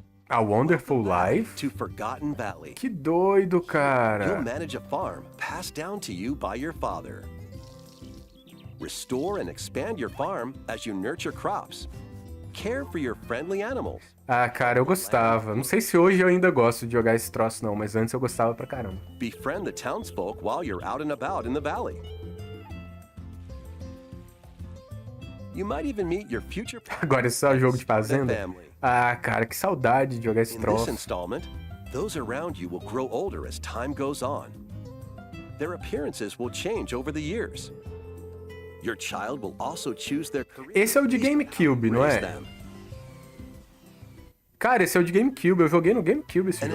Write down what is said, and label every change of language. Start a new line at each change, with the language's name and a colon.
English: A Wonderful Life? To Forgotten Valley.
Portuguese: Que doido, cara.
English: You'll manage a farm passed down to you by your father. Restore and expand your farm as you nurture crops. Care for your friendly animals.
Portuguese: Ah, cara, eu gostava. Não sei se hoje eu ainda gosto de jogar esse troço não, mas antes eu gostava pra caramba.
English: Befriend the townsfolk while you're out and about in the valley. You might even meet your future.
Portuguese: Agora é só jogo de fazenda? Ah, cara, que saudade de jogar esse troço.
English: In this installment, those around you will grow older as time goes on. Their appearances will change over the years. Your child will also choose their career.
Portuguese: Esse é o de GameCube, não é? Cara, esse é o de GameCube. Eu joguei no GameCube esse jogo.